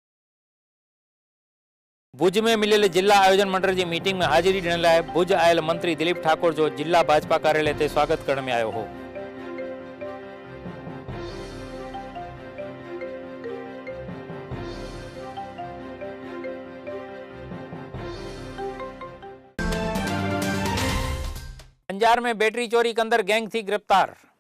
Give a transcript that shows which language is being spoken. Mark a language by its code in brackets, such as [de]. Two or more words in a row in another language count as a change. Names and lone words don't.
[kfr] भुज में मिलियल जिला आयोजन मंडल की मीटिंग में हाजिरी ॾियण लाइ भुज आयल मंत्री दिलीप ठाकोर जो जिला भाजपा कार्यालय ते स्वागत करण में आयो हो। अंजार में बैटरी चोरी कंदड़ गैंग थी गिरफ्तार।